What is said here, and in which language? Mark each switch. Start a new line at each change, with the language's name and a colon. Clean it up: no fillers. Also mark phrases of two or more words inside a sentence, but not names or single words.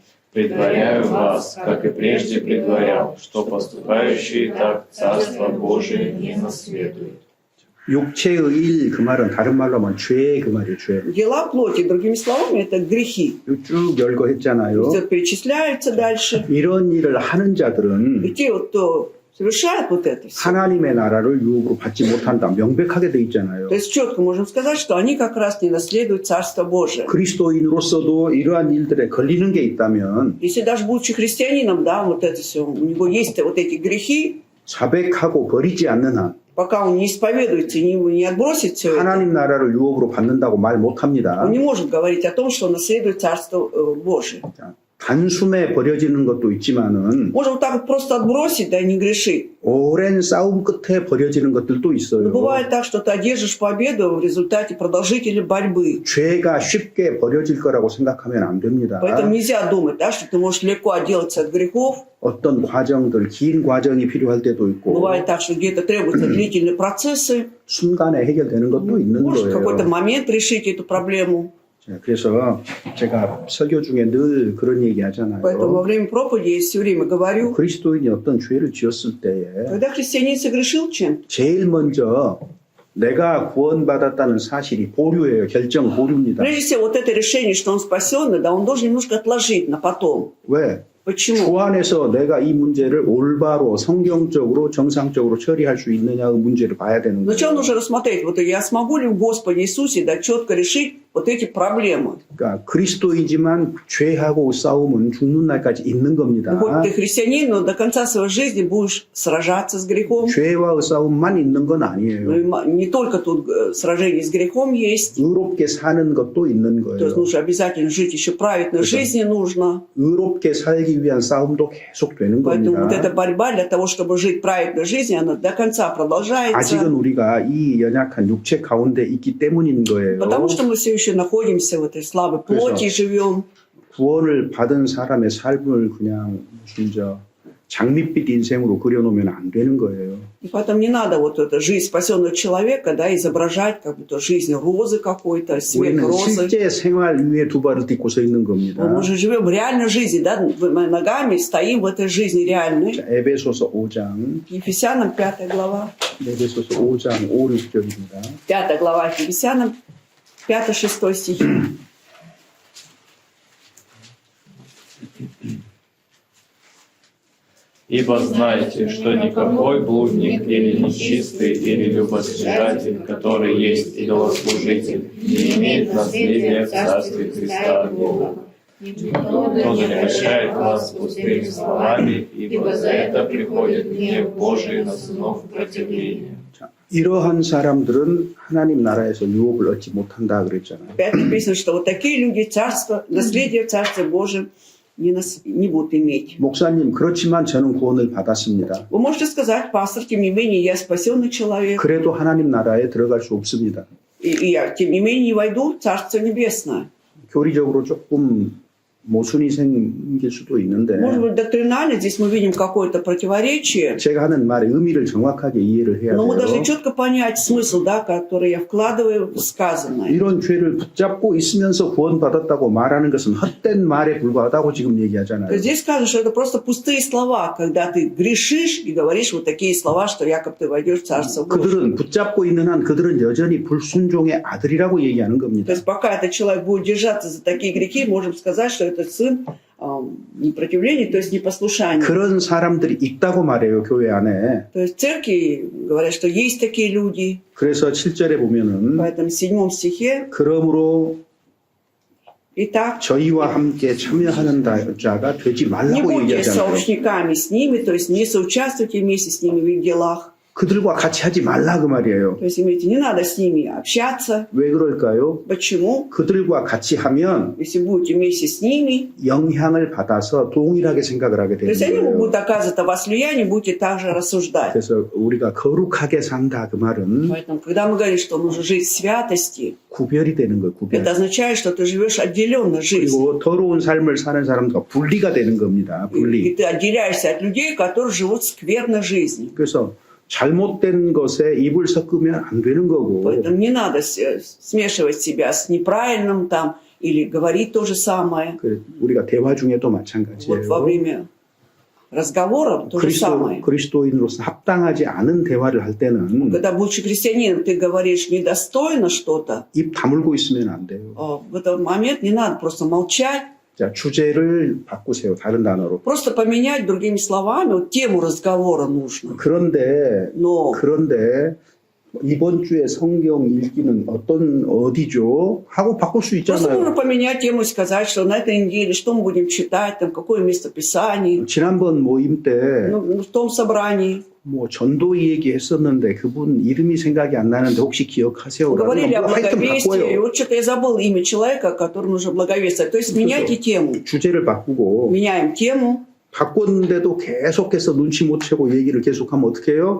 Russian: Предваряю вас, как и прежде предварял, что поступающие так Царство Божие не наследуют.
Korean: 육체의 일 그 말은 다른 말로 하면 죄 그 말이에요. 죄.
Russian: Дела плоти, другими словами, это грехи.
Korean: 이거 쭉 열거했잖아요.
Russian: Все перечисляется дальше.
Korean: 이런 일을 하는 자들은
Russian: И те, вот, кто совершает вот это все.
Korean: 하나님의 나라를 유업으로 받지 못한다. 명백하게 돼 있잖아요.
Russian: То есть четко можем сказать, что они как раз не наследуют Царство Божие.
Korean: 그리스도인으로서도 이러한 일들에 걸리는 게 있다면
Russian: Если даже будучи христианином, да, вот это все, у него есть вот эти грехи,
Korean: 자백하고 버리지 않는 한
Russian: пока он не исповедуется и не отбросит все это,
Korean: 하나님 나라를 유업으로 받는다고 말 못합니다.
Russian: он не может говорить о том, что он наследует Царство Божие.
Korean: 자, 단숨에 버려지는 것도 있지만은
Russian: Можно вот так вот просто отбросить, да, и не грешить.
Korean: 오랜 싸움 끝에 버려지는 것들도
Russian: Но
Korean: 있어요.
Russian: бывает так, что ты одержишь победу в результате продолжительной борьбы.
Korean: 죄가 쉽게 버려질 거라고 생각하면 안 됩니다.
Russian: Поэтому нельзя думать, да, что ты можешь легко отделаться от грехов.
Korean: 어떤 과정들, 긴 과정이 필요할 때도 있고
Russian: Бывает так, что где-то требуются длительные процессы.
Korean: 순간에 해결되는 것도 있는
Russian: Может в какой-то
Korean: 거예요.
Russian: момент решить эту проблему.
Korean: 자, 그래서 제가 설교 중에 늘 그런 얘기
Russian: Поэтому во
Korean: 하잖아요.
Russian: время проповеди я все время говорю,
Korean: 그리스도인이 어떤 죄를 지었을 때에
Russian: когда христианин согрешил чем-то,
Korean: 제일 먼저 내가 구원받았다는 사실이 보류예요. 결정 보류입니다.
Russian: прежде всего вот это решение, что он спасенный, да, он должен немножко отложить на потом.
Korean: 왜?
Russian: Почему?
Korean: 주 안에서 내가 이 문제를 올바로 성경적으로 정상적으로 처리할 수 있느냐의 문제를 봐야 되는
Russian: Сначала
Korean: 거예요.
Russian: нужно рассмотреть, вот я смогу ли в Господе Иисусе, да, четко решить вот эти проблемы.
Korean: 그러니까 그리스도이지만 죄하고 싸움은 죽는 날까지 있는 겁니다.
Russian: Ну, хоть ты христианин, но до конца своей жизни будешь сражаться с грехом.
Korean: 죄와의 싸움만 있는 건
Russian: Ну,
Korean: 아니에요.
Russian: и не только тут сражение с грехом есть.
Korean: 의롭게 사는 것도 있는
Russian: То есть
Korean: 거예요.
Russian: нужно обязательно жить еще праведной жизнью нужно.
Korean: 의롭게 살기 위한 싸움도 계속 되는
Russian: Поэтому вот эта
Korean: 겁니다.
Russian: борьба для того, чтобы жить праведной жизнью, она до конца
Korean: 아직은
Russian: продолжается.
Korean: 우리가 이 연약한 육체 가운데 있기 때문인 거예요.
Russian: Потому что мы все еще находимся в этой слабой плоти и живем.
Korean: 구원을 받은 사람의 삶을 그냥 무슨 장밋빛 인생으로 그려놓으면 안 되는 거예요.
Russian: И поэтому не надо вот эту жизнь спасенного человека, да, изображать как будто жизнь розы какой-то, свет
Korean: 우리는
Russian: розы.
Korean: 실제 생활 위에 두 발을 딛고 서 있는 겁니다.
Russian: Мы же живем в реальной жизни, да, мы ногами стоим в этой жизни реальной.
Korean: 자, 에베소서 5장,
Russian: Ефесянам 5 глава.
Korean: 에베소서 5장 5, 6절입니다.
Russian: 5 глава Ефесянам, 5-6 стихи. Ибо знайте, что никакой блудник или нечистый или любостяжатель, который есть идолослужитель, не имеет наследия в Царстве Христа Бога. Никто не обольщает вас пустыми словами, ибо за это приходит гнев Божий на сынов противления.
Korean: 자, 이러한 사람들은 하나님 나라에서 유업을 얻지 못한다 그랬잖아요.
Russian: Опять написано, что вот такие люди царство, наследие в Царстве Божьем не будут иметь.
Korean: 목사님, 그렇지만 저는 구원을 받았습니다.
Russian: Вы можете сказать, пастор, тем не менее, я спасенный человек,
Korean: 그래도 하나님 나라에 들어갈 수 없습니다.
Russian: и я, тем не менее, не войду в Царство Небесное.
Korean: 교리적으로 조금 모순이 생길 수도 있는데
Russian: Может быть, доктринально здесь мы видим какое-то противоречие,
Korean: 제가 하는 말의 의미를 정확하게 이해를 해야
Russian: но мы должны
Korean: 돼요.
Russian: четко понять смысл, да, который я вкладываю в сказанное.
Korean: 이런 죄를 붙잡고 있으면서 구원받았다고 말하는 것은 헛된 말에 불과하다고 지금 얘기하잖아요.
Russian: То есть здесь сказано, что это просто пустые слова, когда ты грешишь и говоришь вот такие слова, что якобы ты войдешь в Царство Божие.
Korean: 그들은 붙잡고 있는 한 그들은 여전히 불순종의 아들이라고 얘기하는
Russian: То
Korean: 겁니다.
Russian: есть пока этот человек будет держаться за такие грехи, можем сказать, что это сын непротивления, то есть непослушания.
Korean: 그런 사람들이 있다고 말해요, 교회 안에.
Russian: То есть в церкви говорят, что есть такие люди.
Korean: 그래서 7절에 보면은
Russian: Поэтому в 7 стихе,
Korean: 그러므로
Russian: итак,
Korean: 저희와 함께 참여하는 자가 되지
Russian: не
Korean: 말라고
Russian: будьте
Korean: 얘기하잖아요.
Russian: соучениками с ними, то есть не соучаствуйте вместе с ними в их делах.
Korean: 그들과 같이 하지 말라 그 말이에요.
Russian: То есть, имейте, не надо с ними общаться.
Korean: 왜 그럴까요?
Russian: Почему?
Korean: 그들과 같이 하면
Russian: Если будете вместе с ними,
Korean: 영향을 받아서 동일하게 생각을 하게
Russian: то
Korean: 되는
Russian: есть они
Korean: 거예요.
Russian: будут оказывать на вас влияние, будете также рассуждать.
Korean: 그래서 우리가 거룩하게 산다 그 말은
Russian: Поэтому, когда мы говорим, что нужно жить в святости,
Korean: 구별이 되는 거예요. 구별.
Russian: это означает, что ты живешь отделенно жизнь.
Korean: 그리고 더러운 삶을 사는 사람과 분리가 되는 겁니다.
Russian: И
Korean: 분리.
Russian: ты отделяешься от людей, которые живут скверно жизнью.
Korean: 그래서 잘못된 것에 입을 섞으면 안 되는 거고
Russian: Поэтому не надо смешивать себя с неправильным там или говорить то же самое.
Korean: 우리가 대화 중에도
Russian: Вот во
Korean: 마찬가지예요.
Russian: время разговоров то же самое.
Korean: 그리스도인으로서 합당하지 않은 대화를 할 때는
Russian: Когда, будучи христианином, ты говоришь недостойно что-то,
Korean: 입 다물고 있으면 안 돼요.
Russian: в этот момент не надо просто молчать,
Korean: 자, 주제를 바꾸세요. 다른 단어로.
Russian: просто поменять другими словами, вот тему разговора нужно.
Korean: 그런데
Russian: Но
Korean: 이번 주에 성경 읽기는 어디죠? 하고 바꿀 수
Russian: просто можно
Korean: 있잖아요.
Russian: поменять тему и сказать, что на этой неделе что мы будем читать, там, какое место Писания,
Korean: 지난번 모임 때
Russian: ну, в том собрании.
Korean: 뭐 전도이 얘기했었는데 그분 이름이 생각이 안 나는데 혹시 기억하세요?
Russian: Говорили о
Korean: 뭐 하여튼
Russian: благовестии, и
Korean: 바꿔요.
Russian: вот что-то я забыл имя человека, которому нужно благовествовать. То есть меняйте тему.
Korean: 주제를 바꾸고
Russian: Меняем тему.
Korean: 바꿨는데도 계속해서 눈치 못 채고 얘기를 계속하면 어떻게 해요?